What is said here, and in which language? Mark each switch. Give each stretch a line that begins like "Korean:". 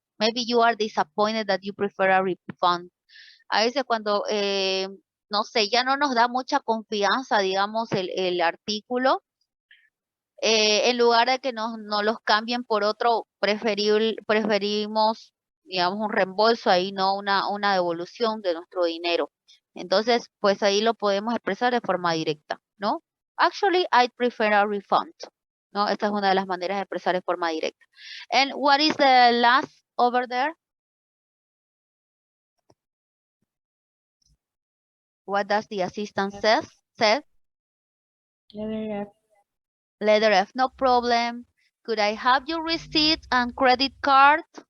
English: Maybe you are disappointed that you prefer a refund.
Spanish: A veces cuando, no sé, ya no nos da mucha confianza, digamos, el artículo, en lugar de que nos los cambien por otro, preferimos, digamos, un reembolso ahí, no una devolución de nuestro dinero. Entonces, pues ahí lo podemos expresar de forma directa, ¿no?
English: Actually, I prefer a refund,
Spanish: ¿no? Esta es una de las maneras de expresar de forma directa.
English: And what is the last over there? What does the assistant say? Letter F. Letter F, no problem. Could I have your receipt and credit card?